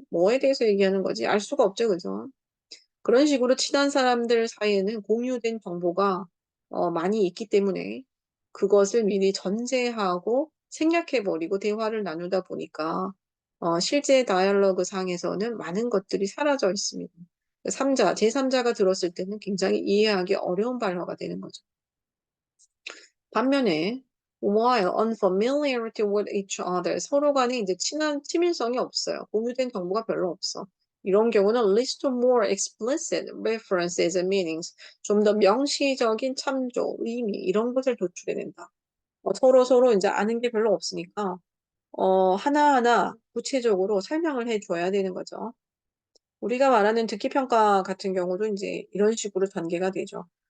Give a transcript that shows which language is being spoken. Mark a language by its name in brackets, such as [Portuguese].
[Korean] 뭐에 대해서 얘기하는 거지? 알 수가 없죠, 그죠? 그런 식으로 친한 사람들 사이에는 공유된 정보가 많이 있기 때문에 그것을 미리 전제하고 생략해버리고 대화를 나누다 보니까 실제 다이얼로그 상에서는 많은 것들이 사라져 있습니다. 제3자가 들었을 때는 굉장히 이해하기 어려운 발화가 되는 거죠. 반면에 [English] while unfamiliarity with each other [Korean] 서로 간에 이제 친밀성이 없어요. 공유된 정보가 별로 없어. 이런 경우는 [English] leads to more explicit references and meanings. [Korean] 좀 더 명시적인 참조, 의미 이런 것을 도출해낸다. 서로 이제 아는 게 별로 없으니까 하나하나 구체적으로 설명을 해줘야 되는 거죠. 우리가 말하는 듣기 평가 같은 경우도 이제 이런 식으로 전개가 되죠.